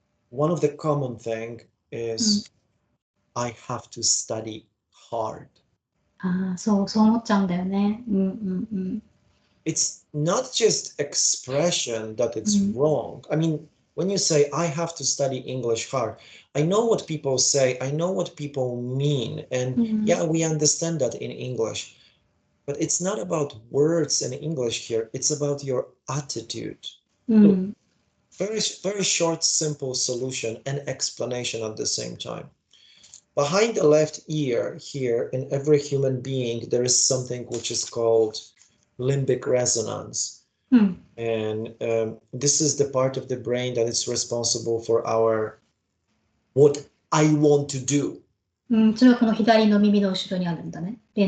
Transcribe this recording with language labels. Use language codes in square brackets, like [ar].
[en] One of the common thing is I have to study hard. [ja] そう思っちゃうんだよね。 [en] It's not just expression that it's wrong. I mean, when you say I have to study English hard, I know what people say, I know what people mean, and yeah, we understand that in English. But it's not about words in English here, it's about your attitude. Look, very short, simple solution and explanation at the same time. Behind the left ear here in every human being, there is something which is called limbic resonance. And this is the part of the brain that is responsible for what I want to do. [ja] それはこの左の耳の後ろにあるんだね。